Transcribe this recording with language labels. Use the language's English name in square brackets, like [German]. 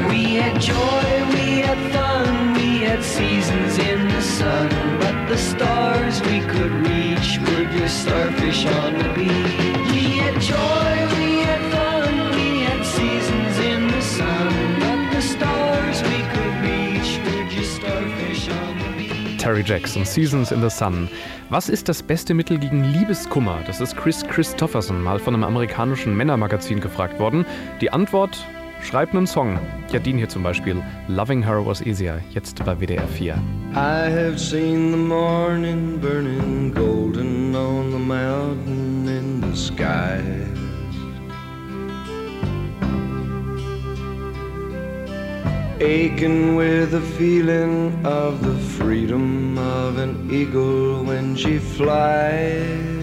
[English] We had joy, we had fun, we had seasons in the sun, but the stars we could reach were just starfish on the beach. We had joy, we had fun, we had seasons in the sun, but the stars we could reach were just starfish on the beach. Terry Jackson, Seasons in the Sun. [German] Was ist das beste Mittel gegen Liebeskummer? Das ist Chris Christopherson mal von einem amerikanischen Männermagazin gefragt worden. Die Antwort: Schreib einen Song. Ja, den hier zum Beispiel. Loving Her Was Easier, jetzt bei WDR 4. [English] I have seen the morning burning golden on the mountain in the sky. Aching with the feeling of the freedom of an eagle when she flies.